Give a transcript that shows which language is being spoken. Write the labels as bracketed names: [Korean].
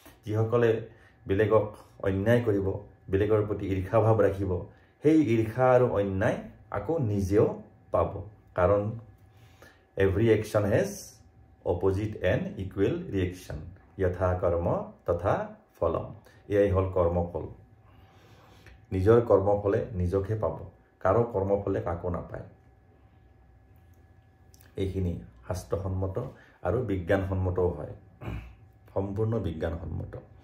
[Assamese] যিসকলে বেলেগক অন্যায় কৰিব, বেলেগৰ প্ৰতি ঈৰ্ষা ভাৱ ৰাখিব, সেই ঈৰ্ষা আৰু অন্যায় আকৌ নিজেও পাব। কাৰণ [English] every action has opposite and equal reaction. [Sanskrit] যথা কৰ্ম তথা ফলম। [Assamese] এয়াই হ'ল কৰ্মফল। নিজৰ কৰ্মফলে নিজকহে পাব, কাৰো কৰ্মফলে কাকো নাপায়। এইখিনি শাস্ত্ৰসন্মত আৰু বিজ্ঞানসন্মতও হয়, সম্পূৰ্ণ বিজ্ঞানসন্মত।